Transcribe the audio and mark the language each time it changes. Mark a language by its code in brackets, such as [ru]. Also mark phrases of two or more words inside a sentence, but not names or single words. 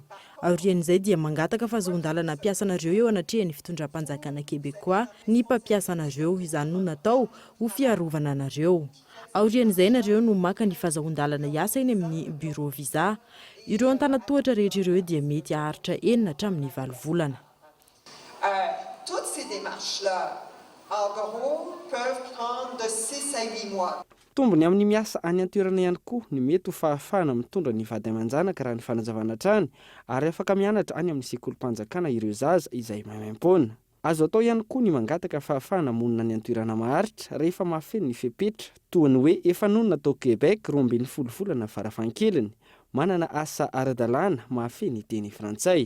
[mg] Aorian'izay dia mangataka fahazahoan-dalana ampiasa anareo eo anatrehan'ny fitondram-panjakana québécois ny mpampiasa anareo, izany no natao ho fiarovana anareo. Aorian'izay ianareo no maka ny fahazahoan-dalana hiasa eny amin'ny bureau visa. Ireo antanatohatra rehetra ireo dia mety haharitra 9 hatramin'ny 9 volana. [fr] Toutes ces démarches-là, en gros, peuvent prendre de 6 à 8 mois. [mg] Tombony amin'ny miasa any an-toerana ihany koa ny mety ho fahafahana mitondra ny vady aman-janaka raha ny fanazavana hatrany ary afaka mianatra any amin'ny sekolim-panjakana ireo zaza izay maimaim-poana. Azo atao ihany koa ny mangataka fahafahana monina ny an-toerana maharitra rehefa mahafeno ny fepetra toy ny hoe efa nonona tao Québec 12 volana farafahakeliny, manana asa ara-dalàna mahafeno teny frantsay.